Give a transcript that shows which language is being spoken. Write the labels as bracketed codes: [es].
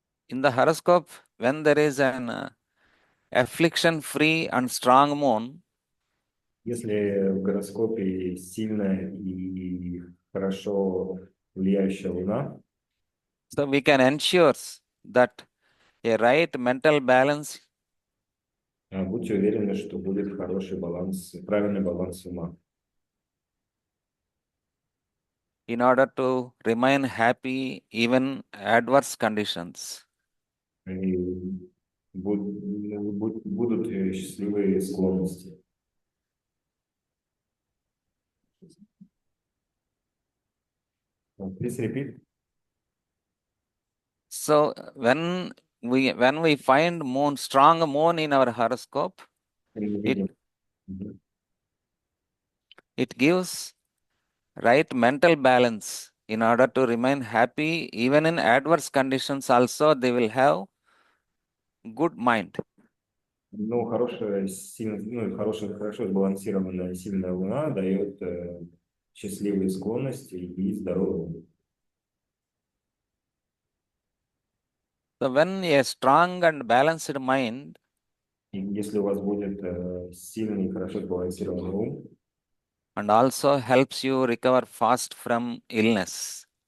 [en] In the horoscope, when there is an affliction-free and strong moon, [ru] Если в гороскопе сильная и хорошо влияющая Луна, [en] so we can ensure that a right mental balance [ru] будьте уверены, что будет хороший баланс, правильный баланс ума. [en] in order to remain happy even adverse conditions. [ru] И будут счастливые склонности. [en] Please repeat. So when we find strong moon in our horoscope, it gives right mental balance in order to remain happy even in adverse conditions. Also, they will have good mind. [ru] Ну, хорошая, ну, хорошо сбалансированная сильная луна дает счастливые склонности и здоровье. [en] So, when a strong and balanced mind [ru] И если у вас будет сильный, хорошо сбалансированный ум, [en] and also helps you recover fast from illness.